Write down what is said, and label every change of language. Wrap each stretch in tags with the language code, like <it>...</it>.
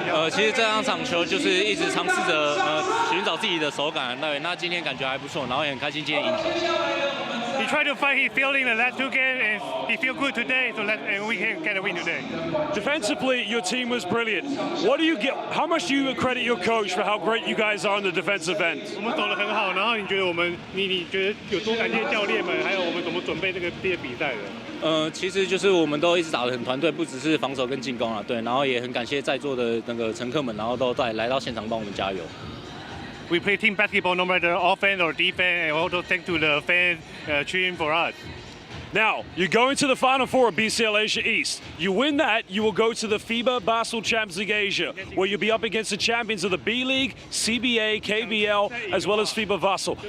<zh>其实这两场球就是一直尝试着寻找自己的手感，对，那今天感觉还不错，然后也很开心今天赢球。</zh> <en>he tried to find his feeling in the last 2 games, and he feel good today, so and we can get a win today. Defensively, your team was brilliant. What do you get? How much do you credit your coach for how great you guys are on the defensive end?</en> <zh>我们守得很好，然后你觉得你觉得有多感谢教练们，还有我们怎么准备这个比赛的？其实就是我们都一直打得很团队，不只是防守跟进攻啊，对，然后也很感谢在座的那个乘客们，然后都来到现场帮我们加油。</zh> <en>We play team basketball no matter offense or defense, and also thanks to the fans cheering for us. Now, you're going to the Final Four of BCL Asia East. You win that, you will go to the FIBA Basketbal Champions League Asia, where you'll be up against the champions of the B League, CBA, KBL, as well as FIBA Vassal.</en>